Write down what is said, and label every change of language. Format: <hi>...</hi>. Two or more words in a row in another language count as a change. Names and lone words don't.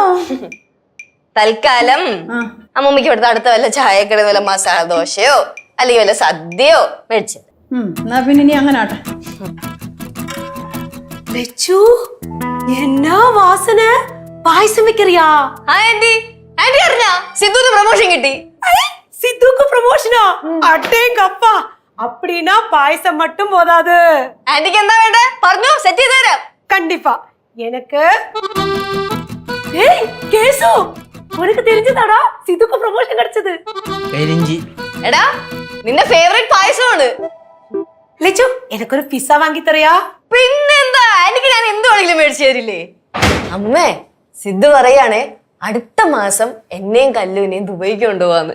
<ml>തൽക്കാലം അമ്മൂമ്മക്ക് ഇവിടുത്തെ അടുത്ത വല്ല ചായക്കട വല്ല മസാല ദോശയോ അല്ലെങ്കിൽ വല്ല സദ്യയോ മേടിച്ചത്. എന്നാ പിന്നെ ഇനി അങ്ങനെ ആട്ടെ. എന്നാ വാസന, പായസം വെക്കറിയാ? ആന്റി അറിഞ്ഞാ സിദ്ധുവിന് പ്രൊമോഷൻ കിട്ടി?</ml> <ta>சித்துக்கு ப்ரமோஷனா? அட்டேங்கப்பா, அப்படினா பாயசம் மட்டும் போதாது. ஆண்டிக்கு என்ன வேண்டே</ta> <ml>പറഞ്ഞു സെറ്റ് ചെയ്തു തരാം.</ml> <ta>கண்டிப்பா. எனக்கு ஏய் கேசு, உனக்கு தெரிஞ்சதாடா சித்துக்கு ப்ரமோஷன் கிடைச்சது?</ta> <ml>കരിഞ്ചി. എടാ നിന്റെ ഫേവറേറ്റ് പായസമാണ്. ലച്ചു, എനിക്കൊരു പിസ്സ വാങ്ങി തരയാ? പിന്നെന്താ, ആന്റിക്ക് ഞാൻ എന്ത് വേണമെങ്കിലും മേടിച്ചു തരില്ലേ. അമ്മേ സിദ്ധു പറയാണേ അടുത്ത മാസം എന്നെയും കല്ലുവിനെയും ദുബൈക്ക് കൊണ്ടുപോവാന്ന്.</ml>